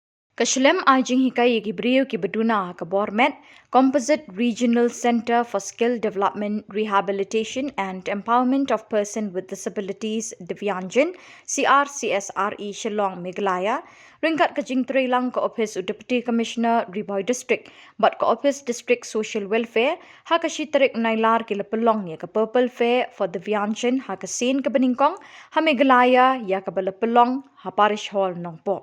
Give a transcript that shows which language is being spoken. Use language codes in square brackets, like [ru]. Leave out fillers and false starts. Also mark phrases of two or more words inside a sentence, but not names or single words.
[kha] Kashlem ajing hikai gibriu ki Duna Khubor Composite Regional Center for Skill Development, Rehabilitation and Empowerment of Person with Disabilities Divyanjan CRCSRE Shillong Meghalaya ringkat kajing lang ka Office of Deputy Commissioner Riboy District but ka Office District Social Welfare ha ka shitarik nailar ki Pynlong ya ka Purple Fair for Divyanjan ha ka Sen ka Beningkong ha Meghalaya ya ka Pynlong ha Parish Hall Nongpoh.